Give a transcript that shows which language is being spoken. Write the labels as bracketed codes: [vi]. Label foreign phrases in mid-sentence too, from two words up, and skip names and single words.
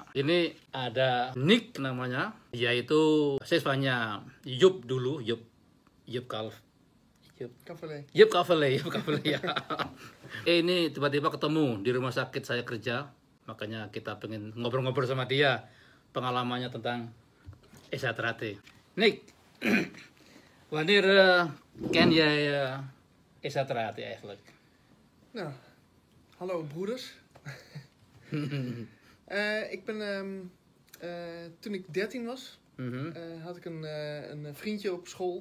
[id] Ini ada Nick namanya, yaitu siswanya Yup dulu, Yup Kaverle ya. Ini tiba-tiba ketemu di rumah sakit saya kerja, makanya kita pengen ngobrol-ngobrol sama dia pengalamannya tentang Esa Trate. [nl] Nick, wanneer ken jij Esa Trate eigenlijk? Nou, hallo broeders. Ik ben, toen ik 13 was, had ik een vriendje op school.